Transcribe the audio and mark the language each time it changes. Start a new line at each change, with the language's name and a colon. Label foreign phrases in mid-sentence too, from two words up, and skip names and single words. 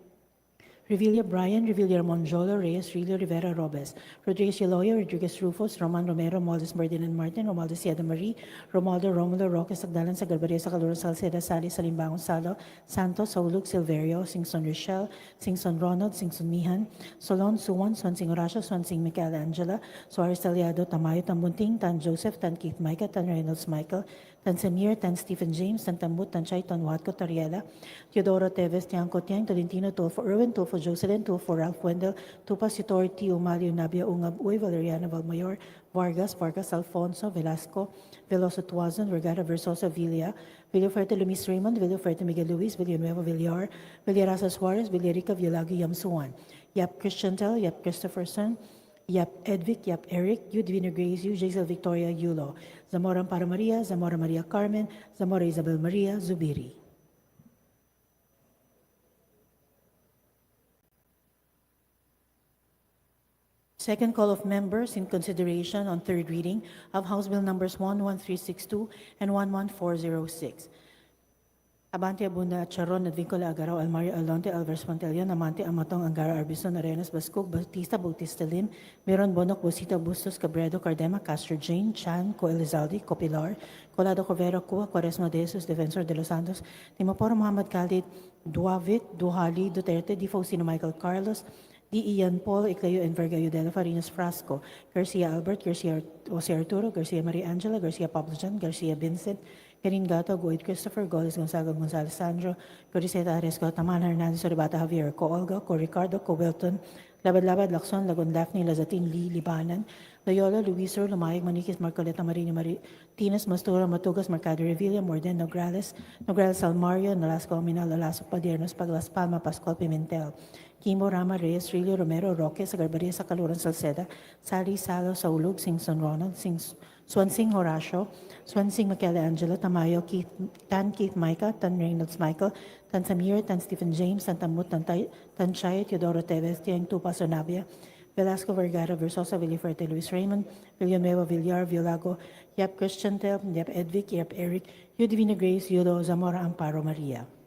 English: Revilla Brian, Revilla Monjolo, Reyes, Rilio Rivera Robes, Rodriguez Eloyo, Rodriguez Rufus, Roman Romero, Moldes Ferdinand Martin, Romualdo Siada Marie, Romualdo Romulo Roque, Sagdalan, Sagarbaria, Sacalura, Salceda, Sali, Salimbangon, Salo, Santos, Sauluk, Silverio, Singson Rochelle, Singson Ronald, Singson Mihan, Solon, Suwan, Swansing Horacio, Swansing Michael Angela, Suarez Taliado, Tamayo, Tambunting, Tan Joseph, Tan Keith Micah, Tan Reynolds Michael, Tan Samir, Tan Stephen James, Tan Tambut, Tan Chay, Tan Watco, Tariela, Teodoro Teves, Tiangco Tiang, Tolentino, Tulfo Irwin, Tulfo Jocelyn, Tulfo Ralph Wendell, Tupa Sitor, Tio Malio, Nabia Ungab, Uy, Valeriana Valmayor, Vargas, Vargas Alfonso, Velasco, Veloso Tuazon, Vergara Versosa, Villa, Villafuerte Lumis Raymond, Villafuerte Miguel Luis, Villanueva Villar, Villarasa Suarez, Villarica Villagi Yamsuan, Yap Christiantel, Yap Christopherson, Yap Edvic, Yap Eric, Yu Divina Grace, Yu Jaisal Victoria, Yulo, Zamora Amparo Maria, Zamora Maria Carmen, Zamora Isabel Maria, Zubiri. Second call of members in consideration on third reading of House Bill numbers 11362 and 11406. Abante Abunda Charon, Advincola Agaraw, Almario Alonte, Alvarez Pantelion, Amante Amatong, Angara Arbison, Arenas Bascog, Bautista Lim, Miron Bonok, Busita Bustos, Cabredo, Cardema, Castro Jane, Chan, Co Elizalde, Copilar, Colado Covero, Cua, Quaresma de Jesus, Defensor de los Santos, Timoporo Muhammad Khalid, Duavit, Duhali, Duterte, Di Faustino Michael Carlos, D. Ian Paul, Icleo Enverga Udela Farinas Frasco, Garcia Albert, Garcia Jose Arturo, Garcia Maria Angela, Garcia Pablo John, Garcia Vincent, Karin Gato, Goid Christopher, Goles Gonzaga Gonzalez Sandro, Coriseta Aresco, Taman Hernandez, Oribata Javier, Co Olga, Co Ricardo, Co Wilton, Labad Lacson, Lagon Daphne, Lazatin Lee, Libanan, Loyola, Luisor, Lumayag, Maniquis, Marcoleta Marini, Martinez, Mastura, Matugas, Mercado Revilla, Morden, Nograles, Nograles Almario, Nolasco Ominal, Lalaso Padiernos, Paglas Palma, Pascual Pimentel, Kimbo Rama Reyes, Rilio Romero, Roque, Sagarbaria, Sacaluran Salceda, Sari Salo, Saulug, Singson Ronald, Swansing Horacio, Swansing Michael Angela, Tamayo, Keith Micah, Tan Reynolds Michael, Tan Samir, Tan Stephen James, Tan Tamut, Tan Chay, Teodoro Teves, Tiang Tupa Sonabia, Velasco Vergara, Versosa, Villafuerte, Luis Raymond, Villanueva Villar, Villago, Yap Christiantel, Yap Edvic, Yap Eric, Yu Divina Grace, Yudo, Zamora Amparo Maria.